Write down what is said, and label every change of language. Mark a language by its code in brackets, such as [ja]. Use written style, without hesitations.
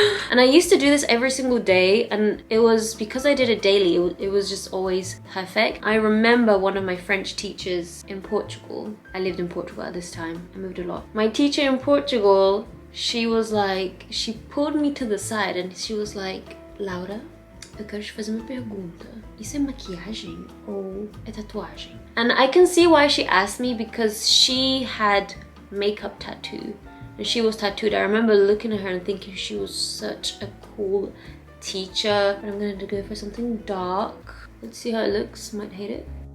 [en] And I used to do this every single day, and it was because I did it daily, it was just always perfect. I remember one of my French teachers in Portugal. I lived in Portugal at this time. I moved a lot. My teacher in Portugal, she was like, she pulled me to the side and she was like, Laura, [pt] eu quero te fazer uma pergunta. Isso é maquiagem ou é tatuagem? [en] And I can see why she asked me, because she had makeup tattoo and she was tattooed. I remember looking at her and thinking she was such a cool teacher. But I'm going to go for something dark. Let's see how it looks. Might hate it.